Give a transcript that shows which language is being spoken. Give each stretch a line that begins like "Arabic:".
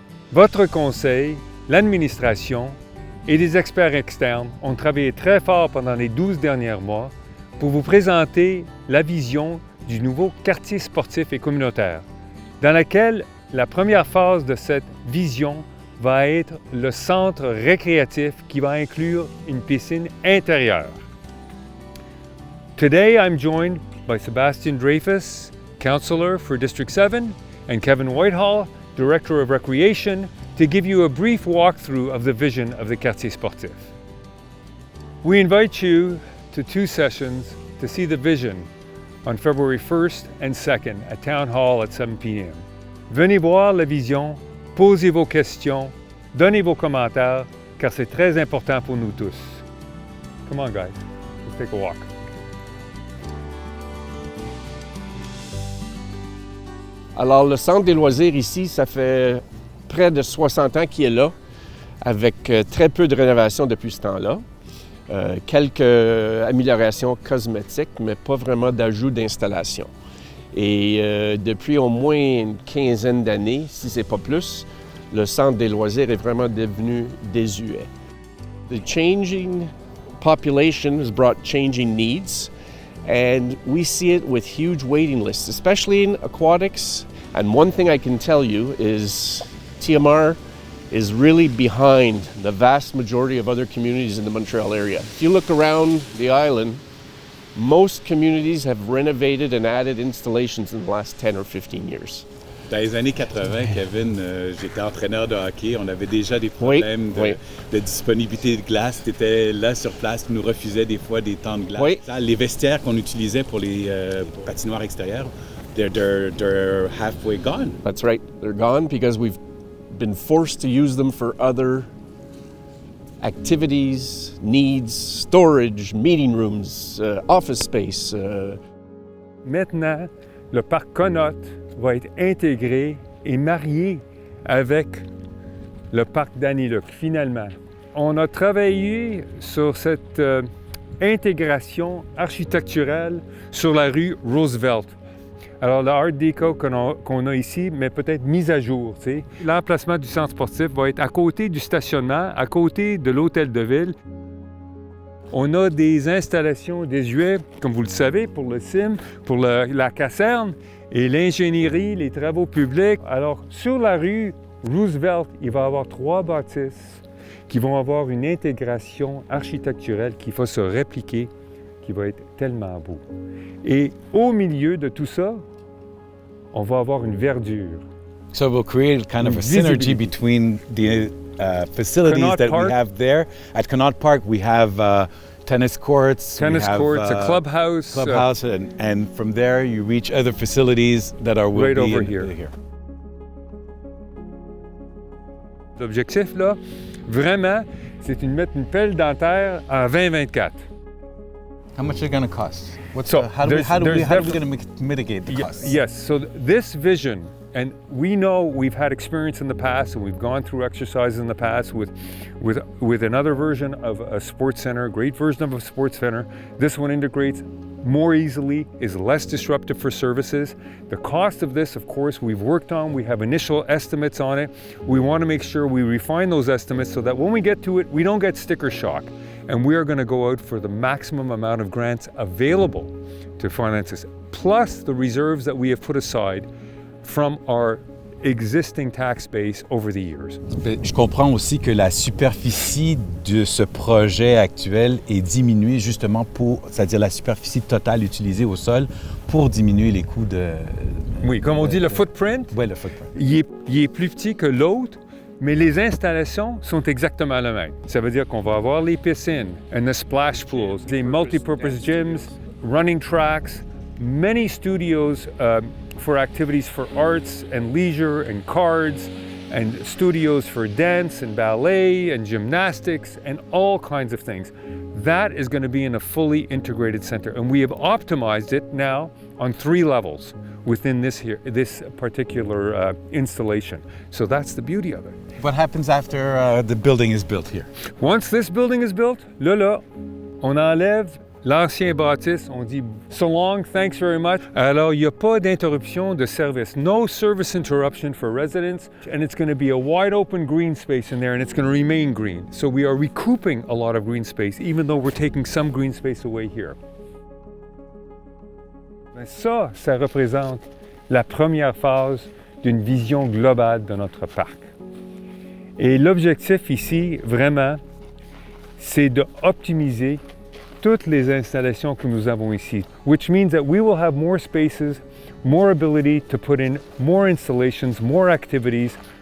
French: Votre conseil, l'administration et des experts externes ont travaillé très fort pendant les 12 derniers mois pour vous présenter la vision du nouveau quartier sportif et communautaire, dans laquelle la première phase de cette vision va être le centre récréatif qui va inclure une piscine intérieure.
English: Today I'm joined by Sebastian Dreyfus, Councillor for District 7, and Kevin Whitehall, Director of Recreation, to give you a brief walkthrough of the vision of the Quartier Sportif. We invite you to 2 sessions to see the vision on February 1st and 2nd at Town Hall at 7 p.m.
French: Venez voir la vision, posez vos questions, donnez vos commentaires, car c'est très important pour nous tous.
English: Come on, guys, let's take a walk.
French: Alors, le centre des loisirs ici, ça fait près de 60 ans qu'il est là, avec très peu de rénovations depuis ce temps-là. Quelques améliorations cosmétiques, mais pas vraiment d'ajout d'installation. Et depuis au moins une quinzaine d'années, si ce n'est pas plus, le centre des loisirs est vraiment devenu désuet.
English: The changing population has brought changing needs, and we see it with huge waiting lists, especially in aquatics. And one thing I can tell you is TMR is really behind the vast majority of other communities in the Montreal area. If you look around the island, most communities have renovated and added installations in the last 10 or 15 years.
French: Dans les années 80, Kevin, j'étais entraîneur de hockey. On avait déjà des problèmes de disponibilité de glace. Tu étais là sur place, tu nous refusais des fois des temps de glace. Oui. Les vestiaires qu'on utilisait pour les patinoires extérieures,
English: they're halfway gone. That's right. They're gone because we've been forced to use them for other activities, needs, storage, meeting rooms, office space.
French: Maintenant, le parc Connote va être intégré et marié avec le parc Dany-Luc, finalement. On a travaillé sur cette intégration architecturale sur la rue Roosevelt. Alors, le Art Deco qu'on a ici, mais peut-être mis à jour. T'sais. L'emplacement du centre sportif va être à côté du stationnement, à côté de l'hôtel de ville. On a des installations désuètes, comme vous le savez, pour le CIM, pour la caserne et l'ingénierie, les travaux publics. Alors, sur la rue Roosevelt, il va y avoir 3 bâtisses qui vont avoir une intégration architecturelle qui va se répliquer, qui va être tellement beau. Et au milieu de tout ça, on va avoir une verdure.
English: So we'll create kind of a synergy between the facilities Connaught that Park. we have there. At Connaught Park, we have tennis courts. A clubhouse. And from there you reach other facilities that are Right over here.
French: L'objectif, là, vraiment, c'est de mettre une pelle dentaire en 2024.
English: How much is it going to cost? How are we going to mitigate the costs? Yes, so this vision, and we know we've had experience in the past and we've gone through exercises in the past with another version of a sports center, a great version of a sports center. This one integrates more easily, is less disruptive for services. The cost of this, of course, we've worked on. We have initial estimates on it. We want to make sure we refine those estimates so that when we get to it, we don't get sticker shock. And we are going to go out for the maximum amount of grants available to finance this, plus the reserves that we have put aside from our existing tax base over the years.
French: Je comprends aussi que la superficie de ce projet actuel est diminuée justement c'est-à-dire la superficie totale utilisée au sol pour diminuer les coûts de... Oui, comme on dit, le footprint, Oui, le footprint. il est plus petit que l'autre, mais les installations sont exactement les mêmes. Ça veut dire qu'on va avoir les piscines
English: and the splash pools, les multi-purpose gyms, running tracks, many studios for activities for arts and leisure and cards, and studios for dance and ballet and gymnastics and all kinds of things. That is going to be in a fully integrated center, and we have optimized it now on 3 levels. within this particular installation. So that's the beauty of it. What happens after the building is built here? Once this building is built,
French: là, on enlève l'ancien bâtisse, on dit
English: « so long, thanks very much ».
French: Alors, il n'y a pas d'interruption de service.
English: No service interruption for residents, and it's going to be a wide open green space in there, and it's going to remain green. So we are recouping a lot of green space, even though we're taking some green space away here.
French: Mais ça représente la première phase d'une vision globale de notre parc. Et l'objectif ici, vraiment, c'est d'optimiser toutes les installations que nous avons ici,
English: which means that we will have more spaces, more ability to put in more installations, more activities.